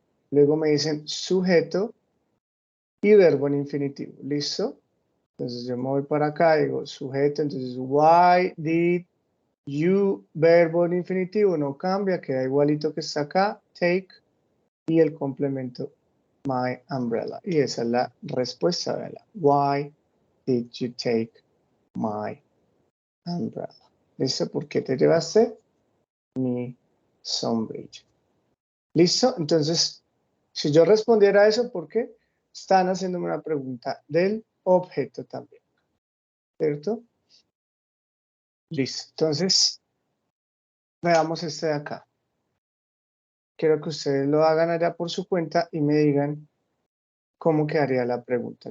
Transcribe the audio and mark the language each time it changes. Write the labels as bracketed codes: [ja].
[es] Luego me dicen sujeto y verbo en infinitivo, ¿listo? Entonces yo me voy para acá, digo sujeto, entonces [en] why did you, [es] verbo en infinitivo, no cambia, queda igualito que está acá, take, y el complemento [en] my umbrella. [es] Y esa es la respuesta, ¿verdad? [en] Why did you take my umbrella? [es] ¿Listo? ¿Por qué te llevaste mi sombrilla? ¿Listo? Entonces, si yo respondiera a eso, ¿por qué? Están haciéndome una pregunta del objeto también, ¿cierto? Listo. Entonces, veamos este de acá. Quiero que ustedes lo hagan allá por su cuenta y me digan cómo quedaría la pregunta.